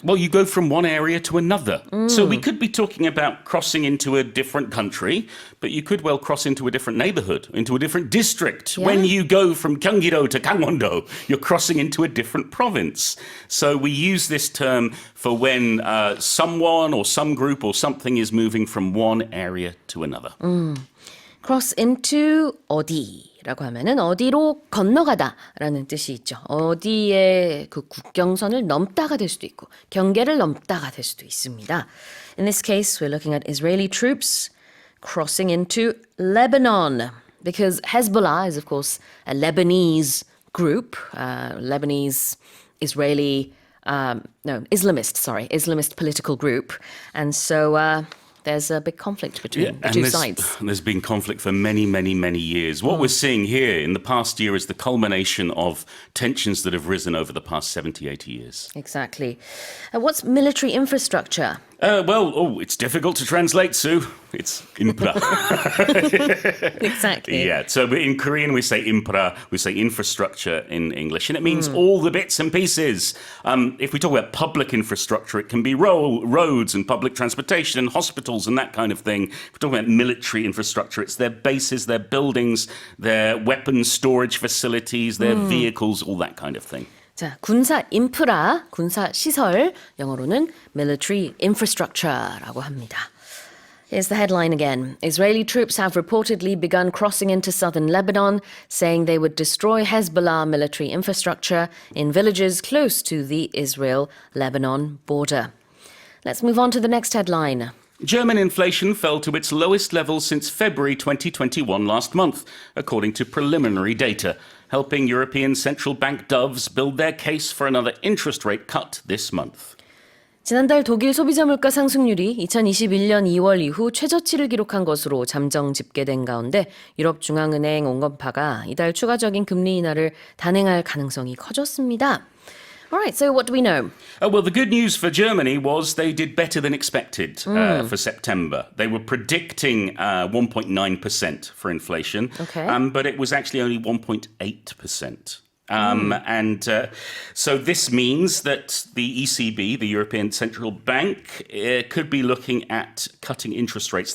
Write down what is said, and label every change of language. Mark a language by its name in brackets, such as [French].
[English] Well, you go from one area to another. So we could be talking about crossing into a different country, but you could well cross into a different neighborhood, into a different district. Yeah. When you go from Gyeonggi-do to Gangwon-do, you're crossing into a different province. So we use this term for when someone or some group or something is moving from one area to another. cross into [Korean] 어디라고 하면은 어디로 건너가다라는 뜻이 있죠. 어디에 그 국경선을 넘다가 될 수도 있고 경계를 넘다가 될 수도 있습니다. [English] In this case, we're looking at Israeli troops crossing into Lebanon because Hezbollah is, of course, a Lebanese group, Lebanese Israeli, Islamist political group, and so. There's a big conflict between the two sides. There's been conflict for many, many, many years. What we're seeing here in the past year is the culmination of tensions that have risen over the past 70, 80 years. Exactly. What's military infrastructure? It's difficult to translate, Sue. It's infra. Exactly. Yeah, so in Korean we say infra, we say infrastructure in English, and it means all the bits and pieces. If we talk about public infrastructure, it can be roads and public transportation and hospitals and that kind of thing. If we're talking about military infrastructure, it's their bases, their buildings, their weapons storage facilities, their vehicles, all that kind of thing. [Korean] 자, 군사 인프라, 군사 시설, 영어로는 military infrastructure라고 합니다. [English] Here's the headline again. Israeli troops have reportedly begun crossing into southern Lebanon, saying they would destroy Hezbollah military infrastructure in villages close to the Israel-Lebanon border. Let's move on to the next headline. German inflation fell to its lowest level since February 2021 last month, according to preliminary data, helping European central bank doves build their case for another interest rate cut this month. [Korean] 지난달 독일 소비자물가 상승률이 2021년 2월 이후 최저치를 기록한 것으로 잠정 집계된 가운데 유럽중앙은행 온건파가 이달 추가적인 금리 인하를 단행할 가능성이 커졌습니다. [English] All right, so what do we know? Well, the good news for Germany was they did better than expected for September. They were predicting 1.9% for inflation, Okay. But it was actually only 1.8%. So this means that the ECB, the European Central Bank, could be looking at cutting interest rates.